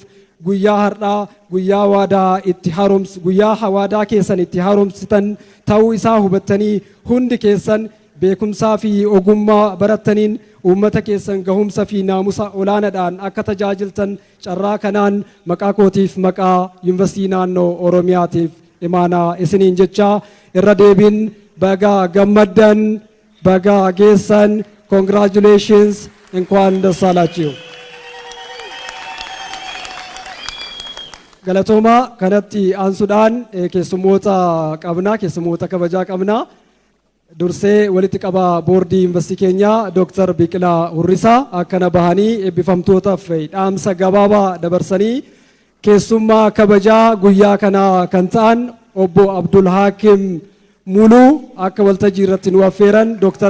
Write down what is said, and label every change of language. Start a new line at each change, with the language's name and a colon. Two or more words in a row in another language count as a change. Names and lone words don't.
Oromo: guyyaa har'aa guyyaa waadaa keessan itti haaromsitan ta'uu isaa hubattanii hundi keessan beekumsaa fi ogummaa barattaniin uummata keessan gahumsa fi naamusa olaanaadhaan akka tajaajiltan carraa kanaan maqaa kootiif maqaa Yuunivarsiitii Naannoo Oromiyaatiif imaanaa isiniin jechaa irra deebiin baga gammaddan, baga geessan, congratulations,
Amharic: እንኳን ደስ አላችሁ.
Oromo: Galatoomaa kanatti aansuudhaan keessummoota kabajaa qabnaa. Dursee walitti qabaa boordii yuunivarsiitii keenyaa Dr. Biqilaa Hurrisaa akkana bahanii eebbifamtootaaf dhaamsa gabaabaa dabarsanii keessummaa kabajaa guyyaa kanaa kan ta'an obbo Abdul Hakim Muluu akka waltajjii irratti nu affeeran Dr.